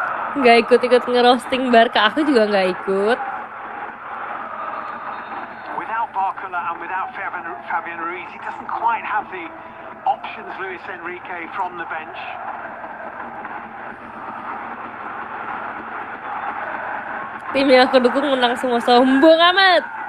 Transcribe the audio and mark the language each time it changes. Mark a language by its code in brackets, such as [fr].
[id] Nggak ikut-ikut ngerosting Barca, aku juga nggak ikut. [en] Without Barcola and without Fabian Ruiz, he doesn't quite have the options, Luis Enrique, from the bench. [id] Tim yang aku dukung menang semua, sombong amat.